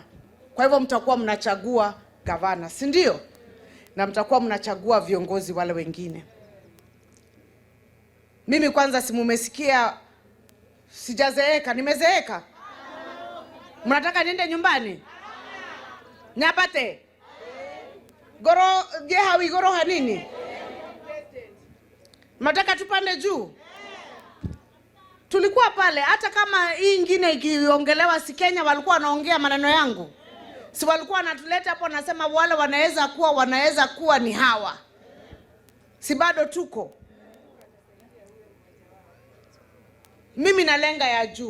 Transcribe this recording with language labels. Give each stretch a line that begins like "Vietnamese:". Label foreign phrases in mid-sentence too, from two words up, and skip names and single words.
Swahili: Kwa hivyo mtakuwa mnachagua gavana, si ndio? Na mtakuwa mnachagua viongozi wale wengine. Mimi kwanza, si mumesikia sijazeeka, nimezeeka? Mnataka niende nyumbani? Nyapate? Goro jehawi goro hanini? Mnataka tupande juu? Tulikuwa pale, hata kama hii ingine ikiongelewa, si Kenya walikuwa wanaongea maneno yangu. Si walikuwa wanatuleta hapo nasema wale wanaweza kuwa ni hawa. Si bado tuko? Mimi nalenga ya juu.